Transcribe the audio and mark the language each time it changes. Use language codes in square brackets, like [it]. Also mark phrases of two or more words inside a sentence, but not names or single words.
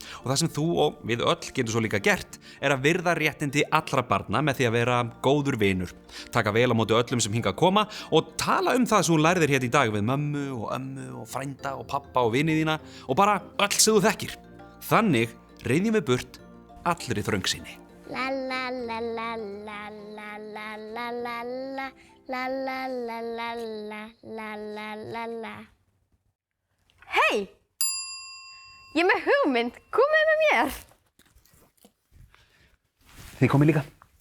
[is] Og það sem þú og við öll getum svo líka gert að virða réttindi allra barna með því að vera góður vinur. Taka vel á móti öllum sem hingað koma og tala um það sem þú lærðir hér í dag við mömmu og ömmu og frænda og pappa og vini þína og bara öll sem þú þekkir. Þannig reiðjum við burt allri þröngsýni. La la la la la la la la la la la la la la la la la la. Hey! Ég er með hugmynd, komið með mér! Þið komið líka.